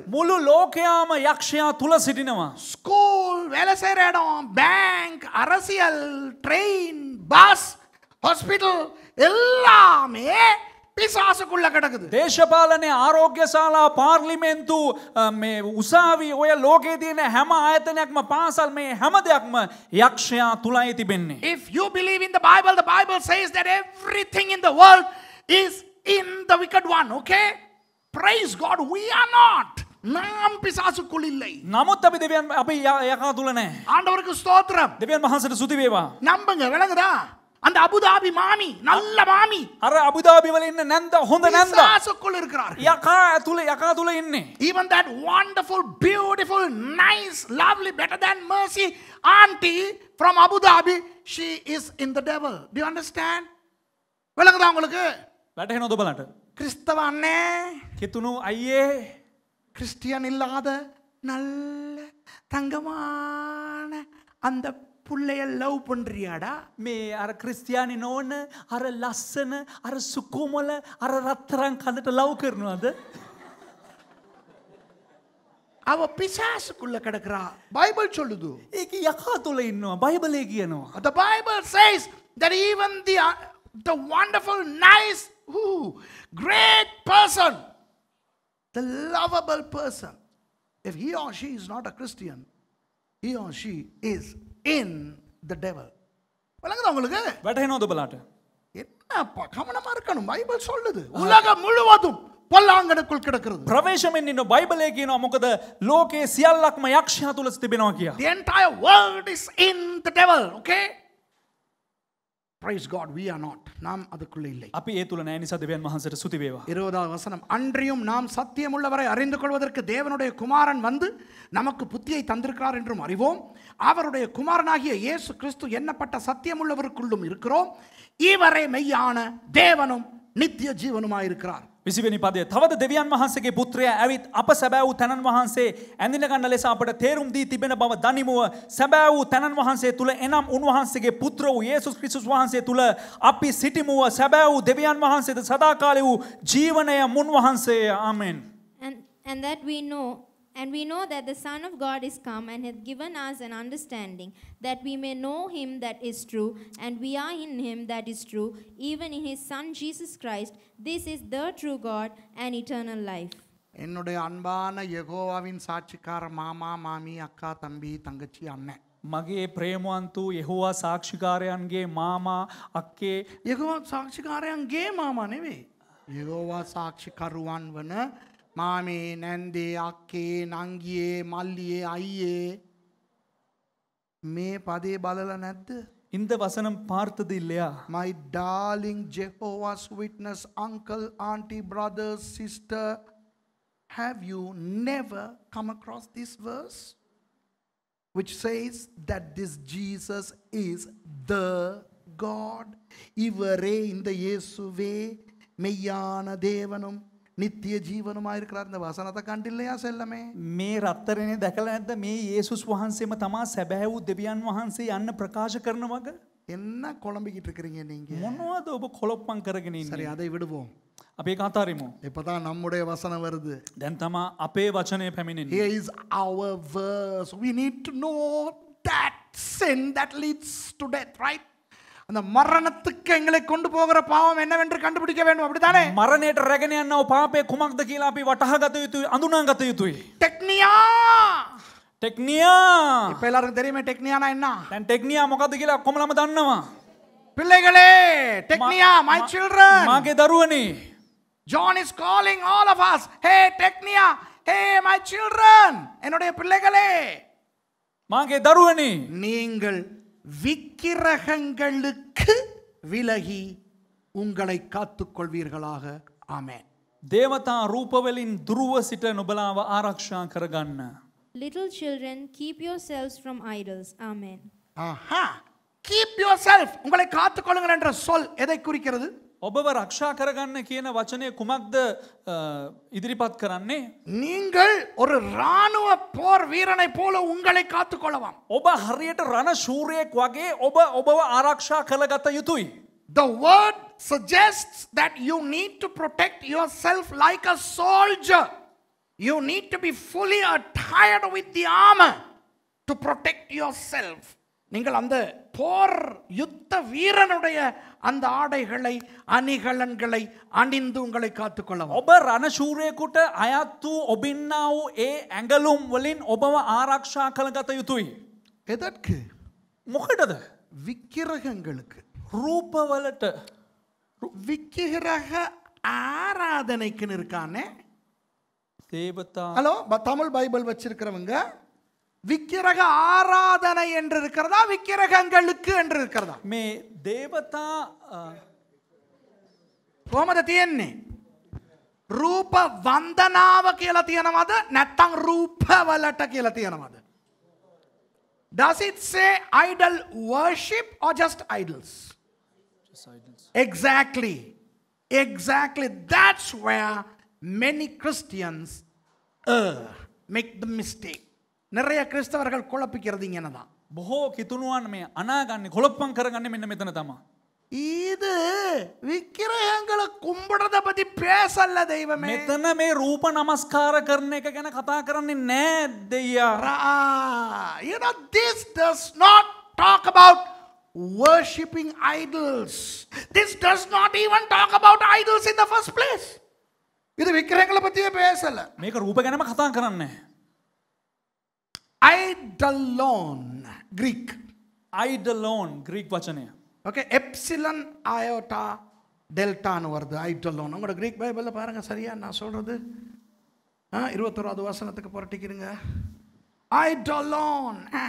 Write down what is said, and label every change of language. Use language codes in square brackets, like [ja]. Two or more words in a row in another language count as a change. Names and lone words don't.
[si] මුළු ලෝකයාම යක්ෂයා තුල සිටිනවා. [ta] ஸ்கூல், வேலை செய்யற இடம், பேங்க், அரசியல், ட்ரெயின், பஸ், ஹாஸ்பிட்டல் எல்லாமே பிசாசுக்குள்ள கிடக்குது. [si] දේශපාලනයේ ආරෝග්‍ය ශාලා පාර්ලිමේන්තු මේ උසාවි ඔය ලෝකයේ තියෙන හැම ආයතනයක්ම පාසල් මේ හැම දෙයක්ම යක්ෂයා තුලයි තිබෙන්නේ. [en] If you believe in the Bible says that everything in the world is in the wicked one. Okay? Praise God, we are not. [ta] நாம் பிசாசுக்குள் இல்லை. [si] නමුත් අපි දෙවියන් අපි යකා තුල නැහැ. [ta] ஆண்டவருக்கு ஸ்தோத்திரம். [si] දෙවියන් වහන්සේට ස්තුති වේවා. [ta] நம்புங்க, விளங்குதா? அந்த அபுதாபி மாமி, நல்ல மாமி, [si] අර අබුදාබි වල ඉන්න නැන්ද හොඳ නැන්ද [ta] பிசாசுக்குள் இருக்கிறார்கள். [si] යකා තුල ඉන්නේ. [en] Even that wonderful, beautiful, nice, lovely, better than Mercy auntie from Abu Dhabi, she is in the devil. Do you understand? [ta] விளங்குதா உங்களுக்கு? [si] වැටහෙනවද ඔබලට? [ta] கிறிஸ்தவ அண்ணே, [si] කිතුණු අයියේ [ta] கிறிஸ்டியன் இல்லாத நல்ல தங்கமான அந்த புள்ளைய லவ் பண்றியாடா? [si] මේ අර ක්‍රිස්තියානි නොවන අර ලස්සන අර සුකුමල අර රත්තරන් කඳට ලව් කරනවද? [ta] அவ பிசாசுக்குள்ள கிடக்குறா. பைபிள் சொல்லுது. [si] ඒක යකා තුල ඉන්නවා. බයිබලයේ කියනවා. [en] The Bible says that even the wonderful, nice, great person, the lovable person, if he or she is not a Christian, he or she is in the devil. [ta] விளங்குதா உங்களுக்கு? [si] වැටහෙනවද ඔබලට? [ta] என்னப்பா கவனமா இருக்கணும். பைபிள் சொல்லுது உலகம் முழுவதும் பொல்லாங்கனுக்குள் கிடக்கிறது. [si] ප්‍රවේශමෙන් ඉන්න බයිබලයේ කියනවා මොකද ලෝකයේ සියල්ලක්ම යක්ෂයා තුල තිබෙනවා කියා. [en] The entire world is in the devil. Okay? Praise God, we are not. [ta] நாம் அதுக்குள்ள இல்லை. [si] අපි ඒ තුල නැහැ නිසා දෙවියන් වහන්සේට ස්තුති වේවා. [ta] 20வது வசனம், அன்றியும் நாம் சத்தியமுள்ளவரை அறிந்து கொள்வதற்கு தேவனுடைய குமாரன் வந்து நமக்கு புத்தியை தந்திருக்கிறார் என்றும் அறிவோம். அவருடைய குமாரனாகிய இயேசு கிறிஸ்து எண்ணப்பட்ட சத்தியமுள்ளவருக்குள்ளும் இருக்கிறோம். இவரே மெய்யான தேவனும் நித்திய ஜீவனுமாயிருக்கிறார். [si] 20 වෙනි පදය, තවද දෙවියන් වහන්සේගේ පුත්‍රයා ඇවිත් අප සැබෑ වූ තනන් වහන්සේ ඇඳින ගන්න ලෙස අපට තේරුම් දී තිබෙන බව දනිමුව. සැබෑ වූ තනන් වහන්සේ තුල එනම් උන්වහන්සේගේ පුත්‍ර වූ යේසුස් ක්‍රිස්තුස් වහන්සේ තුල අපි සිටිමුව. සැබෑ වූ දෙවියන් වහන්සේද සදාකාලී වූ ජීවනය මුන් වහන්සේය. ආමෙන්. [en] And that we know that the Son of God is come and hath given us an understanding, that we may know him that is true, and we are in him that is true, even in his Son Jesus Christ. This is the true God and eternal life. [ta] என்னுடைய அன்பான யெகோவாவின் சாட்சிக்கார மாமா, மாமி, அக்கா, தம்பி, தங்கச்சி, அண்ணன். [si] මගේ ප්‍රේමවන්තු යෙහෝවා සාක්ෂිකාරයන්ගේ මාමා අක්කේ. யெகோவா சாட்சிக்காரයන්ගේ මාමා නෙවෙයි. யெகோவா சாட்சிකරුවන් වන මාමේ, නැන්දේ, අක්කේ, නංගියේ, මල්ලියේ, අයියේ මේ පදේ බලලා නැද්ද? [ta] இந்த வசனம் பார்த்தது இல்லையா? [en] My darling Jehovah's Witness uncle, auntie, brother, sister, have you never come across this verse which says that this Jesus is the God? [ta] இவரே இந்த இயேசுவே மெய்யான தேவனும் நித்திய ஜீவனுமாயிருக்கிறார். இந்த வசனத்தை கண்டில்லையா செல்லமே? [si] මේ රත්තරනේ දැකලා නැද්ද? මේ යේසුස් වහන්සේම තමා සැබෑ වූ දෙවියන් වහන්සේ යන්න ප්‍රකාශ කරන වග. [ta] என்ன குழம்பிக்கிட்டு இருக்கிறீங்க நீங்க? [si] මොනවද ඔබ කොලොප්පම් කරගෙන [ta] சரி, [si] ඉන්නේ? [ta] அதை விடுவோம். [si] අපි ඒක අතාරිමු. [ta] இப்பதான் நம்முடைய வசனம் வருது. [si] දැන් තමා අපේ වචනේ පැමිණෙන්නේ. [en] Here is our verse. We need to know that sin that leads to death, right? [ta] அந்த மரணத்துக்கு எங்களை கொண்டு போகிற பாவம் என்னவென்று கண்டுபிடிக்க வேண்டும், அப்படிதானே? [si] මරණයට රැගෙන යනව පාපය කුමක්ද කියලා අපි වටහා ගත යුතුයි, අඳුනා ගත යුතුයි. [ta] டெக்னியா. [si] ටෙක්නියා. [ta] இப்ப எல்லாருக்கும் தெரியுமே டெக்னியானா என்ன? [si] දැන් ටෙක්නියා මොකද්ද කියලා කොමලම දන්නවා. [ta] பிள்ளைகளே, டெக்னியா, [en] my children. [si] මාගේ දරුවනේ. [en] John is calling all of us. Hey டெக்னியா, hey my children. [ta] என்னுடைய பிள்ளைகளே, [si] මාගේ දරුවනේ. [ta] நீங்கள் விக்கிரகங்களுக்கு விலகி உங்களை காத்துக் கொள்வீர்களாக. ஆமென். [si] දේවතා රූපවලින් දුරව සිට නුඹලාව ආරක්ෂා කරගන්න. [en] Little children, keep yourselves from idols. Amen. ஆஹா, keep yourself, [ta] உங்களை காத்துக் கொள்ளுங்கள் என்ற சொல் எதை குறிக்கிறது? [si] ඔබව රක්ෂා කරගන්න කියන වචනය කුමක්ද ඉදිරිපත් කරන්නේ? [ta] நீங்கள் ஒரு ராணுவ போர் வீரனை போல உங்களை காத்துக் கொள்ளலாம். [si] ඔබ හරියට රණ ශූරයෙක් වගේ ඔබව ආරක්ෂා කරගත යුතුයි. [en] The word suggests that you need to protect yourself like a soldier. You need to be fully attired with the armor to protect yourself. [ta] நீங்கள் அந்த போர் யுத்த வீரனுடைய அந்த ஆடைகளை, அணிகலன்களை அணிந்து உங்களை காத்துக்கொள்ளவும். [si] ඔබ රණ ශූරයෙකුට අයත් වූ ඔබින්නා වූ ඒ ඇඟලුම් වලින් ඔබව ආරක්ෂා කරගත යුතුයි. [ta] எதற்கு? [si] මොකටද? [ta] விக்கிரகங்களுக்கு. [si] රූපවලට. [ta] விக்கிரக ஆராதனைக்குன்னு இருக்கானே. [si] දේවතා. [ta] ஹலோ, தமிழ் பைபிள் வச்சிருக்கிறவங்க விக்கிரக ஆராதனை என்று இருக்கிறதா, விக்கிரகங்களுக்கு என்று இருக்கிறதா? [si] මේ දේවතා කොහමද තියෙන්නේ? රූප වන්දනාව කියලා තියෙනවද නැත්නම් රූපවලට කියලා තියෙනවද? [en] Does it say idol worship or just idols? Exactly. Exactly. That's where many Christians make the mistake. [ta] நிறைய கிறிஸ்தவர்கள் குழப்பிக்கிறது இங்கனதான். [si] බොහෝ කිතුනුවන් මේ අනාගන්නේ කොළොප්පම් කරගන්නේ මෙන්න මෙතන තමයි. [ta] இது விக்கிரகங்களை கும்பிடுறத பத்தி பேசல தெய்வமே. [si] මෙතන මේ රූප නමස්කාර කරන එක ගැන කතා කරන්නේ නෑ දෙයියා. [en] You know, this does not talk about worshipping idols. This does not even talk about idols in the first place. [ta] இது விக்கிரகங்களை பத்தியே பேசல. [si] මේක රූප ගැනම කතා කරන්නේ. [en] Eidolon, Greek. Eidolon, Greek [si] වචනය. [ta] Okay, [el] epsilon iota delta [ta] னு வருது eidolon. உங்களோட கிரீக் பைபிள்ல பாருங்க சரியா நான் சொல்றது. 21வது வசனத்துக்கு புரட்டிக்கிறீங்க. Eidolon.